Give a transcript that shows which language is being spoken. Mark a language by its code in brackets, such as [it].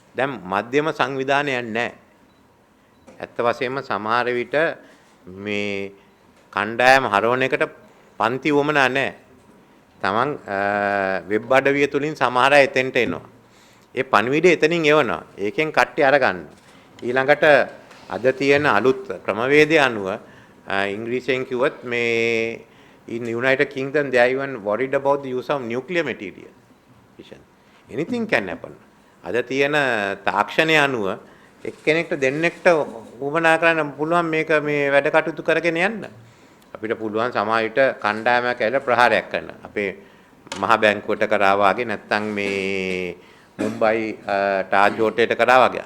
[si] දැන් මධ්‍යම සංවිධානයක් නැහැ. ඇත්ත වශයෙන්ම සමහර විට මේ කණ්ඩායම හරවන එකට පන්ති වමනා නැහැ. තමන් වෙබ් අඩවිය තුලින් සමහර අය එතෙන්ට එනවා. ඒ පණිවිඩය එතනින් එවනවා. ඒකෙන් කට්ටි අරගන්න. ඊළඟට අද තියෙන අලුත් ක්‍රමවේදය අනුව ඉංග්‍රීසියෙන් කිව්වොත් මේ [en] in United Kingdom they are even worried about the use of nuclear material. Anything can happen. [si] අද තියෙන තාක්ෂණය අනුව එක්කෙනෙක්ට දෙන්නෙක්ට උවමනා කරන්න පුළුවන් මේක මේ වැඩ කටයුතු කරගෙන යන්න. අපිට පුළුවන් සමාජයට කණ්ඩායමක් ඇවිල්ලා ප්‍රහාරයක් කරන්න. අපේ මහ බැංකුවට කරා වගේ නැත්නම් මේ මුම්බයි ටාජ් හෝටලයට කරා වගේ.